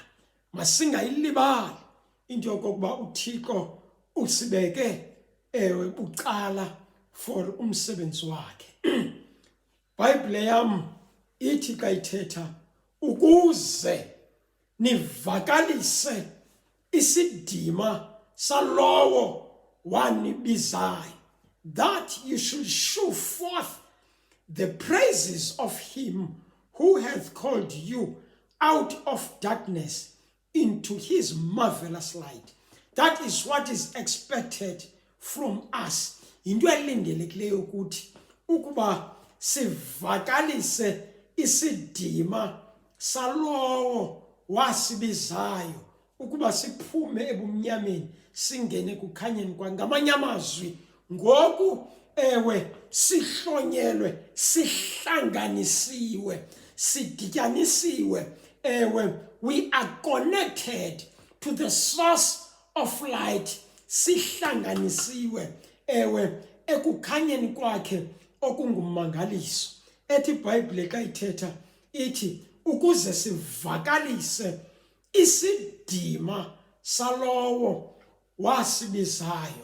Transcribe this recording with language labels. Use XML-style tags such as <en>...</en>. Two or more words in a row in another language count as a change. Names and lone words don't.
<xh>Masingayilibali into yokokuba uThixo usibeke bucala for umsebenzi wakhe. iBhayibhile yam ithi xa ithetha ukuze nivakalise isidima salowo wanibizayo,</xh> <en>that you should show forth the praises of him who hath called you out of darkness into his marvelous light. That is what is expected from us.</en> <xh>Into elindelekileyo ukuthi ukuba sivakalise isidima salowo wasibizayo, ukuba siphume ebumnyameni singene kukhanyeni kwa. Ngamanye amazwi, ngoku sihlonyelwe, sihlanganisiwe, sidityanisiwe,</xh> <en>we are connected to the source of light,</en> <xh>sihlanganisiwe ekukhanyeni kwakhe okungumangaliso. Ethi iBhayibhile xa ithetha ithi ukuze sivakalise isidima salowo wasibizayo.</xh>